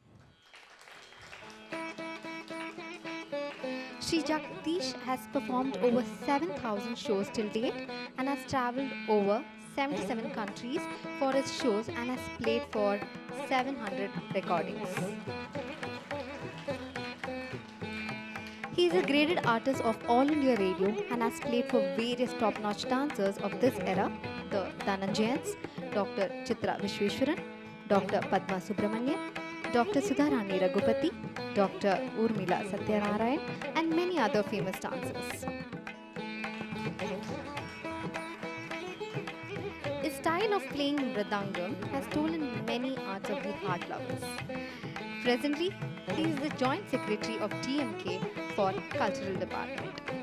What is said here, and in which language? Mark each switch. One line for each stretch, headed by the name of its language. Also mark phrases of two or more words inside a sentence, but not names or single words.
English: Sri Jagdish has performed over 7,000 shows till date and has travelled over 77 countries for his shows and has played for 700 recordings. He is a graded artist of All India Radio and has played for various top-notch dancers of this era, the Dhananjayans, Dr. Chitra Vishweshwaran, Dr. Padma Subramanian, Dr. Sudharani Raghupati, Dr. Urmila Satyanarayan, and many other famous dancers. His style of playing Mridangam has stolen many arts of the heart lovers. Presently, he is the Joint Secretary of TMK for Cultural Department.